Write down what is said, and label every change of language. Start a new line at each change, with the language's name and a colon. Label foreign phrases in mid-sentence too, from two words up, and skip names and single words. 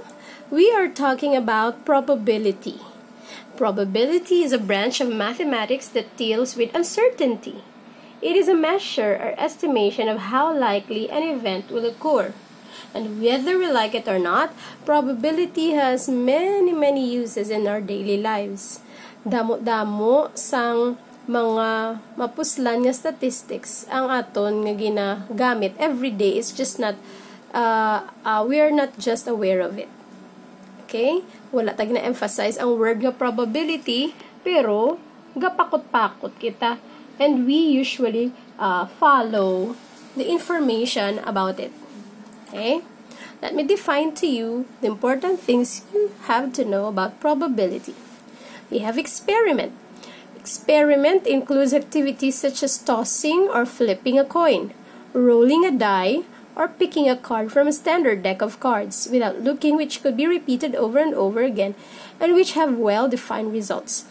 English: We are talking about probability. Probability is a branch of mathematics that deals with uncertainty. It is a measure or estimation of how likely an event will occur. And whether we like it or not, probability has many uses in our daily lives.
Hiligaynon: Damo-damo sang mga mapuslan nga statistics ang aton nga ginagamit
English: every day. It's just not, we are not just aware of it. Okay?
Hiligaynon: Wala tag na-emphasize ang word nga probability, pero gapakot-pakot kita.
English: And we usually follow the information about it. Okay? Let me define to you the important things you have to know about probability. We have experiment. Experiment includes activities such as tossing or flipping a coin, rolling a die, or picking a card from a standard deck of cards without looking, which could be repeated over and over again and which have well-defined results.